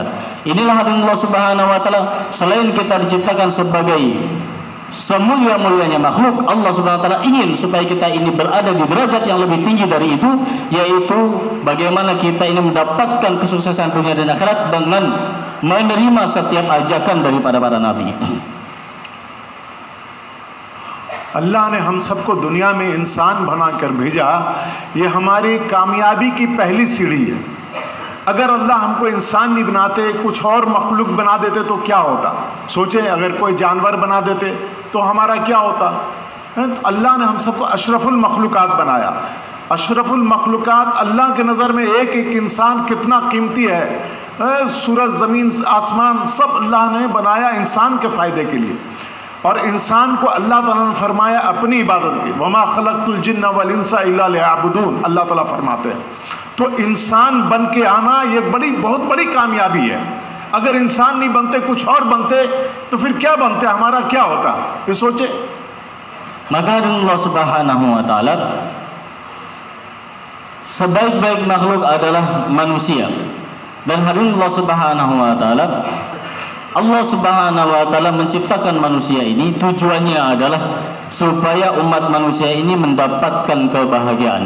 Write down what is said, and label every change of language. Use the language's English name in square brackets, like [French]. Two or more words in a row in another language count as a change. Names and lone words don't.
[Indonesian] Inilah [Arabic] الله سبحانه وتعالى, [Indonesian] selain kita diciptakan sebagai semulia-mulianya makhluk, [Arabic] الله سبحانه وتعالى [Indonesian] ingin supaya kita ini berada di derajat yang lebih tinggi dari itu, yaitu bagaimana kita ini mendapatkan kesuksesan dunia dan akhirat dengan menerima setiap ajakan daripada para nabi. [Hindi] अल्लाह ने हम सबको दुनिया में इंसान बनाकर भेजा। ये हमारी कामयाबी की पहली सीढ़ी है। अगर अल्लाह हमको इंसान नहीं बनाते, कुछ और मखलूक बना देते तो क्या होता? सोचें, अगर कोई जानवर बना देते तो हमारा क्या होता? अल्लाह ने हम सबको अशरफुल मखलूकात बनाया। अशरफुल मखलूकात अल्लाह के नज़र में एक एक इंसान कितना कीमती है। सूरज, ज़मीन, आसमान सब अल्लाह ने बनाया इंसान के फ़ायदे के लिए। और इंसान को अल्लाह ताला ने फरमाया अपनी इबादत की, [Arabic] وما خلقت الجن والإنس إلا ليعبدون, [Hindi] अल्लाह ताला फरमाते हैं। तो इंसान बन के आना ये बहुत बड़ी कामयाबी है। अगर इंसान नहीं बनते, कुछ और बनते तो फिर क्या बनते, हमारा क्या होता, ये सोचे। [Indonesian] Maka [Arabic] الله سبحانه وتعالى [Indonesian] sebaik-baik makhluk adalah manusia. Dan hadirin [Arabic] الله سبحانه وتعالى, الله سبحانه وتعالى [Indonesian] menciptakan manusia ini tujuannya adalah supaya umat manusia ini mendapatkan kebahagiaan.